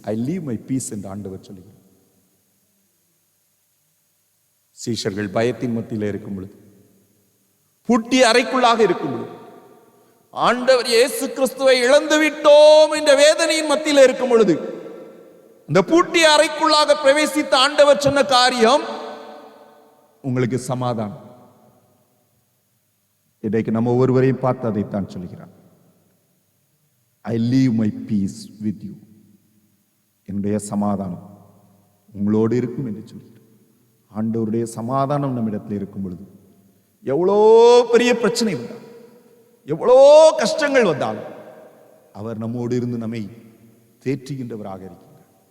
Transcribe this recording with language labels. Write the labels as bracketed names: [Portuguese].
[English] I leave my peace [Tamil] என்று ஆண்டவர் சொல்லுகிறார். சீஷர்கள் பயத்தின் மத்தியில் இருக்கும் பொழுது, பூட்டிய அறைக்குள்ளாக இருக்கும் பொழுது, ஆண்டவர் இயேசு கிறிஸ்துவை இழந்து விட்டோம் என்ற வேதனையின் மத்தியில் இருக்கும் பொழுது, இந்த பூட்டிய அறைக்குள்ளாக பிரவேசித்த ஆண்டவர் சொன்ன காரியம், உங்களுக்கு சமாதானம். இன்றைக்கு நம்ம ஒவ்வொருவரையும் பார்த்து அதைத்தான் சொல்கிறார். [English] I leave my peace with you. [Tamil] என்னுடைய சமாதானம் உங்களோடு இருக்கும் என்று சொல்கிறார். ஆண்டவருடைய சமாதானம் நம்மிடத்தில் இருக்கும் பொழுது, எவ்வளோ பெரிய பிரச்சனை வந்தாலும், எவ்வளோ கஷ்டங்கள் வந்தாலும் அவர் நம்மோடு இருந்து நம்மை தேற்றுகின்றவராக இருக்கிறார்.